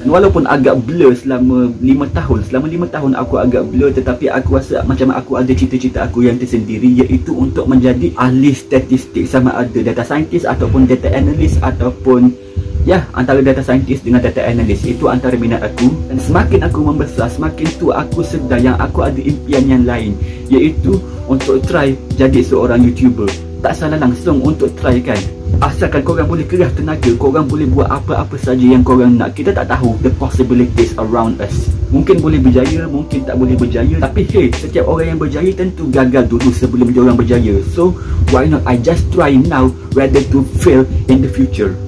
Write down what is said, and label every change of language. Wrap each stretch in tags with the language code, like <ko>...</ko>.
<ms>Dan walaupun agak blur selama 5 tahun aku agak blur, tetapi aku rasa macam aku ada cita-cita aku yang tersendiri, iaitu untuk menjadi ahli statistik, sama ada data scientist ataupun data analyst ataupun antara data scientist dengan data analyst. Itu antara minat aku. Dan semakin aku membesar, semakin tu aku sedar yang aku ada impian yang lain, iaitu untuk try jadi seorang YouTuber. Tak salah langsung untuk try kan. Asalkan korang boleh kerah tenaga, korang boleh buat apa-apa saja yang korang nak. Kita tak tahu</ms> <en>the possibilities around us.</en> <ms>Mungkin boleh berjaya, mungkin tak boleh berjaya. Tapi hey, setiap orang yang berjaya tentu gagal dulu sebelum diorang berjaya.</ms> <en>So why not I just try now rather to fail in the future.</en>